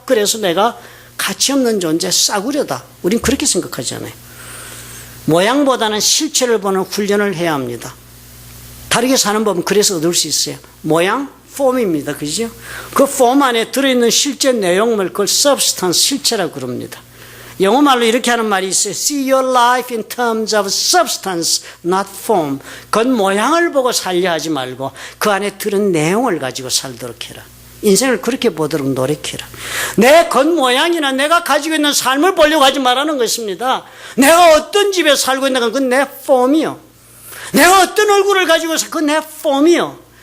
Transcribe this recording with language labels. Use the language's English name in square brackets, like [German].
[Korean] 그래서 내가 가치 없는 존재, 싸구려다. 우린 그렇게 생각하지 않아요. 모양보다는 실체를 보는 훈련을 해야 합니다. 다르게 사는 법은 그래서 얻을 수 있어요. 모양, 폼입니다. 그죠? 그 폼 안에 들어있는 실제 내용물, 그걸 substance, 실체라고 그럽니다. 영어말로 이렇게 하는 말이 있어요. [English] See your life in terms of substance, not form. [Korean] 겉모양을 보고 살려 하지 말고 그 안에 들은 내용을 가지고 살도록 해라. 인생을 그렇게 보도록 노력해라. 내 겉모양이나 내가 가지고 있는 삶을 보려고 하지 말라는 것입니다. 내가 어떤 집에 살고 있는가 그건 내 폼이요. 내가 어떤 얼굴을 가지고 있어 그건 내 폼이요.